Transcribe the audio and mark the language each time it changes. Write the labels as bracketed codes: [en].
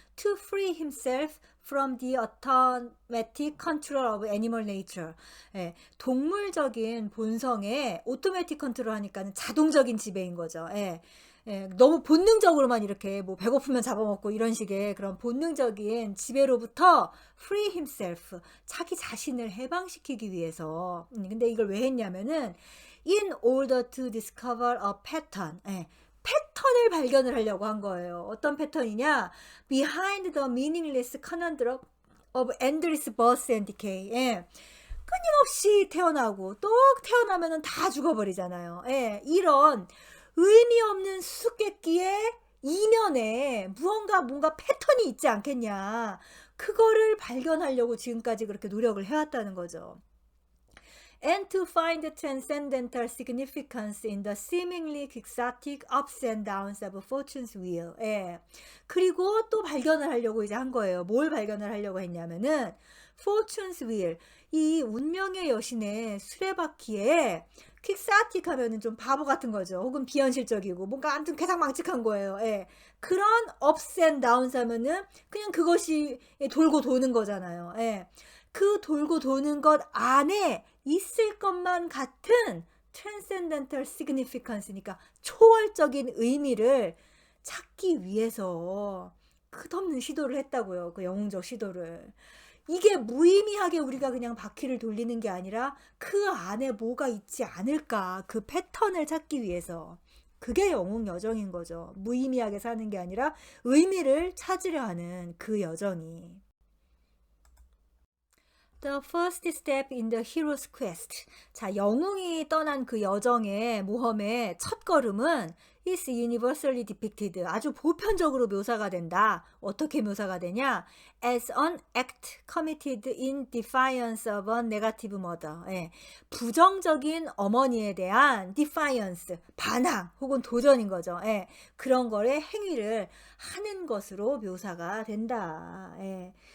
[en] To free himself from the automatic control of animal nature. [ko] 예, 동물적인 본성에 오토매틱 컨트롤 하니까는 자동적인 지배인 거죠. 예. 예, 너무 본능적으로만 이렇게 뭐 배고프면 잡아먹고 이런 식의 그런 본능적인 지배로부터 [en] free himself, [ko] 자기 자신을 해방시키기 위해서. 근데 이걸 왜 했냐면은 [en] in order to discover a pattern, [ko] 예, 패턴을 발견을 하려고 한 거예요. 어떤 패턴이냐? [en] behind the meaningless conundrum of endless birth and decay. [ko] 예. 끊임없이 태어나고 또 태어나면은 다 죽어버리잖아요. 예, 이런 의미 없는 수수께끼의 이면에 뭔가 패턴이 있지 않겠냐. 그거를 발견하려고 지금까지 그렇게 노력을 해왔다는 거죠. [en] and to find the transcendental significance in the seemingly quixotic ups and downs of fortune's wheel. [ko] 예. 그리고 또 발견을 하려고 이제 한 거예요. 뭘 발견을 하려고 했냐면은 [en] fortune's wheel, [ko] 이 운명의 여신의 수레바퀴에 퀵사틱 하면은 좀 바보 같은 거죠. 혹은 비현실적이고 뭔가 아무튼 괴상망측한 거예요. 예. 그런 [en] ups and downs [ko] 하면은 그냥 그것이 돌고 도는 거잖아요. 예. 그 돌고 도는 것 안에 있을 것만 같은 [en] transcendental significance [ko] 니까 초월적인 의미를 찾기 위해서 끝없는 시도를 했다고요. 그 영웅적 시도를. 이게 무의미하게 우리가 그냥 바퀴를 돌리는 게 아니라 그 안에 뭐가 있지 않을까, 그 패턴을 찾기 위해서. 그게 영웅 여정인 거죠. 무의미하게 사는 게 아니라 의미를 찾으려 하는 그 여정이. [en] The first step in the hero's quest. [ko] 자, 영웅이 떠난 그 여정의 모험의 첫 걸음은 [en] is universally depicted. [ko] 아주 보편적으로 묘사가 된다. 어떻게 묘사가 되냐? [en] As an act committed in defiance of a negative mother. [ko] 예. 부정적인 어머니에 대한 defiance, 반항 혹은 도전인 거죠. 예. 그런 거를 행위를 하는 것으로 묘사가 된다. 예.